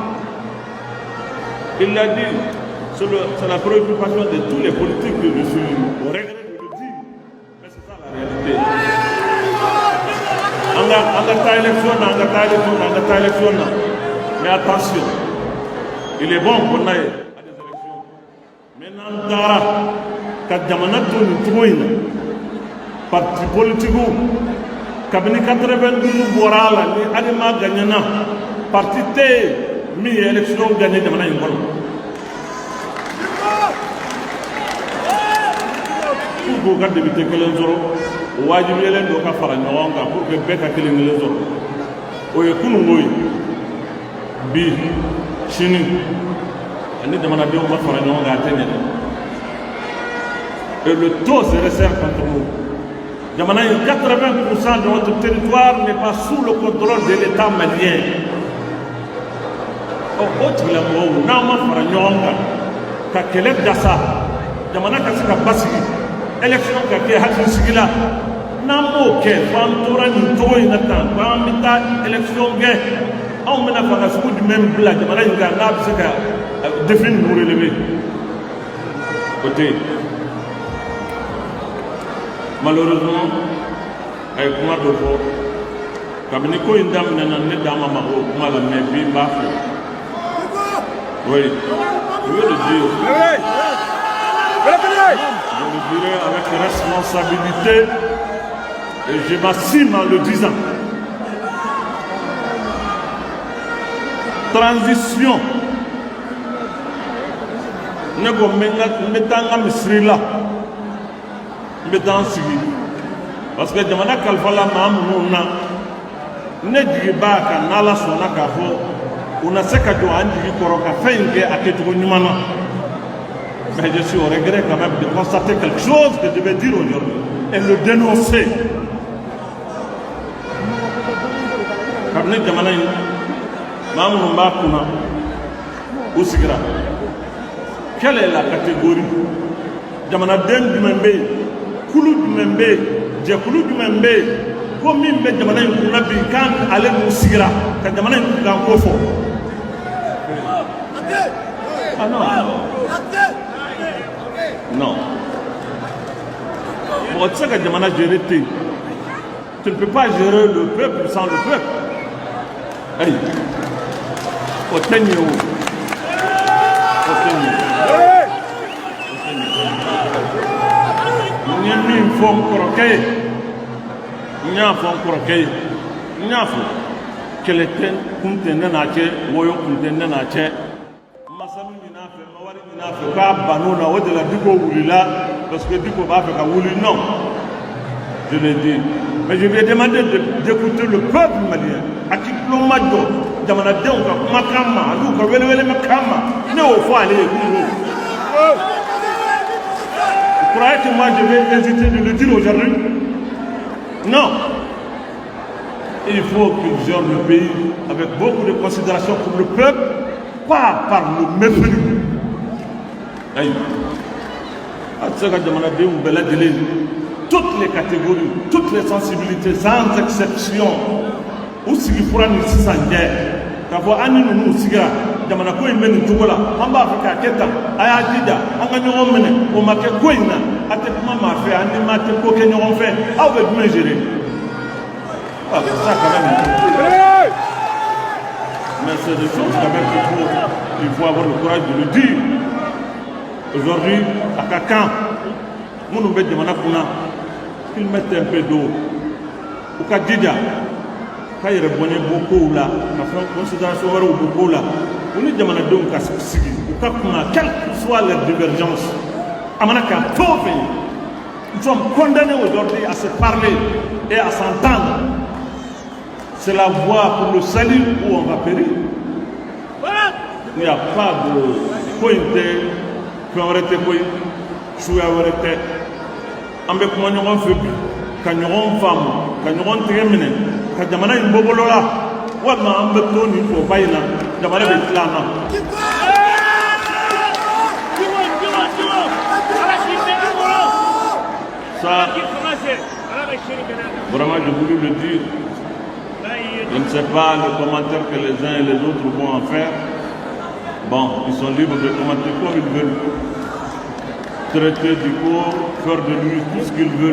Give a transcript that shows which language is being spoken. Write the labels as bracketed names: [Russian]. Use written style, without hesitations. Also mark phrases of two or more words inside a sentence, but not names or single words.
[French] il l'a dit c'est la préoccupation de tous les politiques que je suis au regret de le dire mais c'est ça la réalité [Bambara] an ka taa élection na [French] mais attention il est bon qu'on aille [Bambara] n'an taara ka jamana to nin cogo in na [French] parti politique [Bambara] kabini 92 bɔra a la ni adama gagnana parti tɛ min ye [French] élection gagné [Bambara] jamana in kɔnɔ [French] pour que [Bambara] ka député kelen sɔrɔ o wajibiyalen don ka fara ɲɔgɔn kan [French] pour que [Bambara] bɛɛ ka kelen kelen sɔrɔ o ye kunungo ye bi sini ani jamanadenw ma fara ɲɔgɔn kan a tɛ ɲɛ dɛ [French] et le taux se resserre contre nous. Jamana 80% de notre territoire n'est pas sous le contrôle de l'État malien. [Bambara] O tigilamɔgɔw n'an ma fara ɲɔgɔn kan ka kɛlɛ dasa jamana ka se ka basigi élection ka kɛ hakilisigi la n'an m'o kɛ fo an tora nin cogo in na tan ko an bɛ taa élection kɛ anw bɛna fanga sugu jumɛn bila jamana in kan n'a bɛ se ka défi ninnu relever o tɛ yen. Malheureusement a ye kuma dɔ fɔ kabini ko in daminɛna ne da ma mago o kuma la mais bi n b'a fɔ [French] oui je vais le dire je le dirai avec responsabilité et je m'assume en le disant. [Bambara] Transition ne ko n bɛ taa n ka misiri la n bɛ taa n sigi [French] parce que [Bambara] jamana kalifala maa minnu na ne jigi b'a kan n'Ala sɔnna k'a fɔ u na se ka jɔ an jigi kɔrɔ ka fɛn in kɛ a kɛcogo ɲuman na [French] mais je suis au regret quand même de constater quelque chose que je vais dire aujourd'hui et le dénoncer. [Bambara] Kabini jamana in maa minnu b'a kunna u sigira [French] quelle est la catégorie [Bambara] jamanaden jumɛn bɛ yen kulu jumɛn bɛ yen jɛkulu jumɛn bɛ yen ko min bɛ jamana in kunna bi kan ale n'u sigira ka jamana in kunkan ko fɔ [French] ah non [Bambara] mɔgɔ tɛ se ka jamana gérer ten [French] tu ne peux pas gérer le peuple sans le peuple [Bambara] ayi o tɛ ɲɛ o tɛ ɲɛ. N ye min fɔ n kɔrɔkɛ ye n y'a fɔ n kɔrɔkɛ ye n y'a fɔ kɛlɛ kun tɛ ne n'a cɛ wɔyɔ kun tɛ ne n'a cɛ masa min ɲin'a fɛ ma wari ɲin'a fɛ k'a bann'o la o de la Diko wulila [French] parce que [Bambara] Diko b'a fɛ ka wuli [French] non je l'ai dit mais je lui ai demandé d'écouter le peuple malien [Bambara] a k'i tulo ma jɔ jamanadenw ka kumakan ma an'u ka welewelekan ma ne y'o fɔ ale ye kunungo. [French] Vous croyez que moi je vais hésiter de le dire aujourd'hui? Non. Il faut qu'il gère le pays avec beaucoup de considération pour le peuple, pas par le mépris. Toutes les catégories, toutes les sensibilités, sans exception, où si vous prenez une guerre, [Bambara] kafo ani nunu sigira jamana ko in bɛ nin cogo la an b'a fɛ k'a kɛ tan a y'a jija an ka ɲɔgɔn minɛ o ma kɛ ko in na a tɛ kuma maa fɛ an ni maa tɛ ko kɛ ɲɔgɔn fɛ aw bɛ jumɛn gérer [French] ça quand même mais c'est des choses quand même qu'il faut avoir le courage de le dire aujourd'hui [Bambara] à ka kan minnu bɛ jamana kunna [French] qu'ils mettent un peu d'eau [Bambara] u ka jija ka yɛrɛ bɔnɛ bɔ kow la ka fɛn considération wɛrɛw bɔ kow la u ni jamanadenw ka sigi u ka kuma [French] quelle que soit leur divergence [Bambara] a mana kɛ fɛn o fɛn ye [French] nous sommes condamnés aujourd'hui à se parler et à s'entendre c'est la voie pour le salut où on va périr il n'y a pas de [Bambara] ko in tɛ fɛn wɛrɛ tɛ ko ye suguya wɛrɛ tɛ an bɛ kuma ɲɔgɔn fɛ bi ka ɲɔgɔn faamu ka ɲɔgɔn tigɛ minɛ ka jamana in bɔ bolo la walima an bɛ to nin fɔba in na jamana bɛ tila an na [French] Ça, vraiment, je voulais le dire. Je ne sais pas le commentaire que les uns et les autres vont en faire. Bon, ils sont libres de commenter comme ils veulent. Traiter du corps, faire de lui tout ce qu'ils veulent.